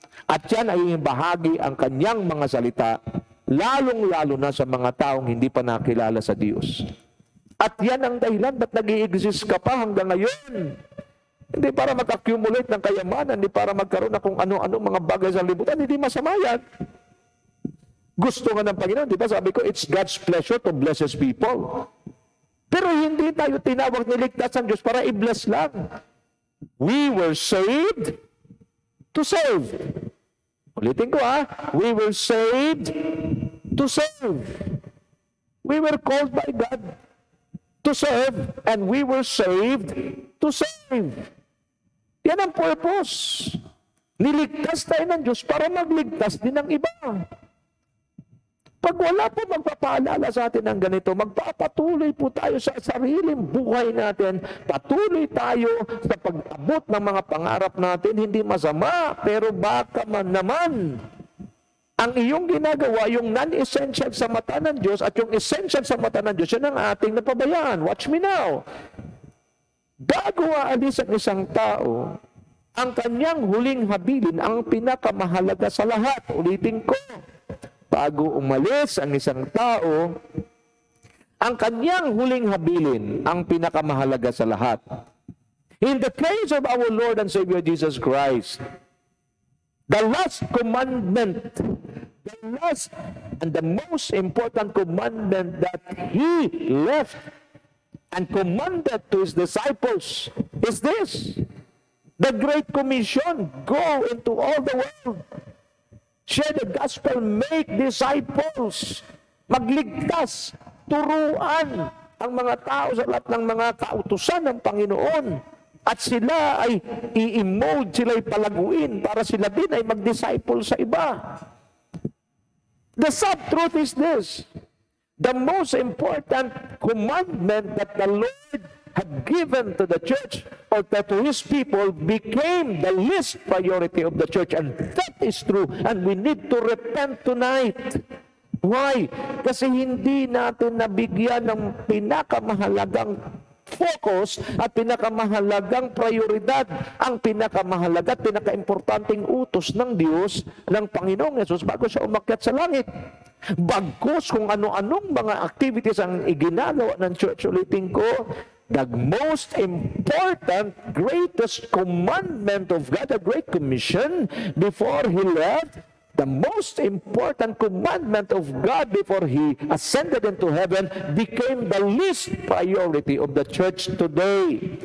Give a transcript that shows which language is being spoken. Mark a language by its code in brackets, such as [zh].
[tl] At yan ay bahagi ang kanyang mga salita, lalong-lalo na sa mga taong hindi pa nakilala sa Diyos. At yan ang dahilan ba't nag-i-exist ka pa hanggang ngayon. Hindi para mag-accumulate ng kayamanan, hindi para magkaroon na kung ano-ano mga bagay sa libutan, hindi masama yan. Gusto nga ng Panginoon, di ba? Sabi ko, [en] it's God's pleasure to bless His people. [tl] Pero hindi tayo tinawag niligtas ng Diyos para i-bless lang. [en] We were saved to save. [tl] Ulitin ko [en] we were saved to serve. We were called by God to serve, and we were saved to save. [tl] Yan ang purpose. Niligtas tayo ng Diyos para magligtas din ng iba. Pag wala po magpapaalala sa atin ng ganito, magpapatuloy po tayo sa sariling buhay natin. Patuloy tayo sa pag-abot ng mga pangarap natin. Hindi masama, pero baka man naman ang iyong ginagawa, yung non-essential sa mata ng Diyos at yung essential sa mata ng Diyos, yan ang ating napabayaan. [en] Watch me now. [tl] Bago aalis ang isang tao, ang kanyang huling habilin ang pinakamahalaga sa lahat. Ulitin ko. Bago umalis ang isang tao, ang kanyang huling habilin ang pinakamahalaga sa lahat. [en] In the case of our Lord and Savior Jesus Christ, the last commandment, the last and the most important commandment that He left and commanded to His disciples is this: the Great Commission, go into all the world. Share the gospel, make disciples, [tl] magligtas, turuan ang mga tao sa lahat ng mga kautusan ng Panginoon. At sila ay i-mold, sila ay palaguin para sila din ay mag-disciple sa iba. [en] The sub-truth is this: the most important commandment that the Lord had given to the church or to His people became the least priority of the church. And that is true. And we need to repent tonight. Why? [tl] Kasi hindi natin nabigyan ng pinakamahalagang focus at pinakamahalagang prioridad, ang pinakamahalaga at pinakaimportanteng utos ng Diyos, ng Panginoong Yesus bago siya umakyat sa langit. Bagkus kung ano-anong mga activities ang iginagawa ng church, ulitin ko, [en] the most important, greatest commandment of God, the Great Commission, before He left, the most important commandment of God before He ascended into heaven, became the least priority of the church today.